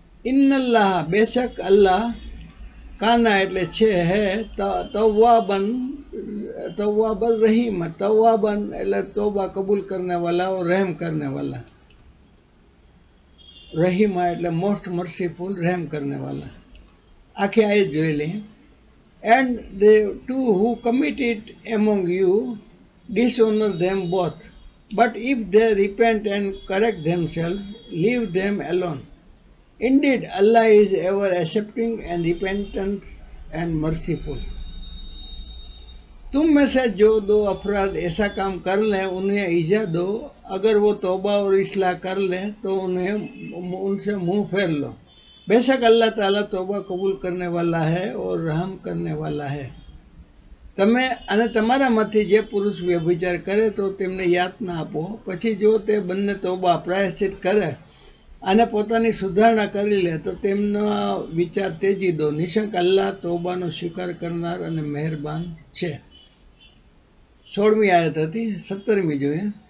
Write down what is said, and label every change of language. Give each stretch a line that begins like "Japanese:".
Gujarati: ઇન્નલ્લાહ બેશક અલ્લાહ, કાના એટલે છે, હે તવાબન, તવાબન રહીમ, તવાબન એટલે તોબા કબૂલ કરને વાલા, રહેમ કરને વાલા, રહીમા એટલે મોસ્ટ મર્સીફુલ, રહેમ કરને વાલા. આખી આયત જોઈ લઈએ.
English: And the 2 who commit it among you dishonor them both, but if they repent and correct themselves, leave them alone. Indeed, Allah is ever accepting and repentant and merciful.
Hindi: तुम में से जो 2 अफराद ऐसा काम कर लें उन्हें ईजा दो. अगर वो तौबा और इस्लाह कर लें तो उन्हें उनसे मुंह फेर लो. बेशक अल्लाह ताला तौबा कबूल करने वाला है और रहम करने वाला है.
Gujarati: તમે અને તમારામાંથી જે પુરુષ વ્યભિચાર કરે તો તેમને યાતના આપો. પછી જો તે બંને તોબા પ્રાયશ્ચિત કરે અને પોતાની સુધારણા કરી લે તો તેમનો વિચાર તેજી દો. નિશંક અલ્લાહ તોબાનો સ્વીકાર કરનાર અને મહેરબાન છે. 16મી આયત હતી. 17મી જોઈએ.